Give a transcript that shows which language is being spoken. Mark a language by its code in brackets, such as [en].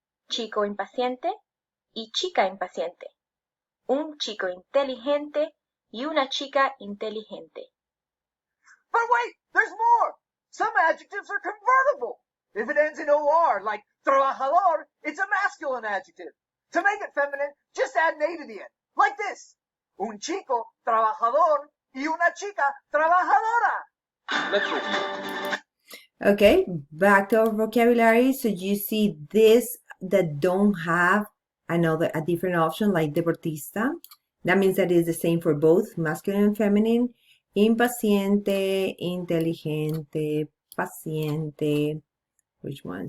[es] Chico impaciente y chica impaciente. Un chico inteligente y una chica inteligente. [en] But wait, there's more! Some adjectives are convertible. If it ends in OR, like trabajador, it's a masculine adjective. To make it feminine, just add an A to the end, like this. [es] Un chico trabajador y una chica trabajadora. [en] Let's review. Okay, back to our vocabulary. So you see this that don't have a different option like deportista. That means that it's the same for both masculine and feminine. Impaciente, inteligente, paciente, which one?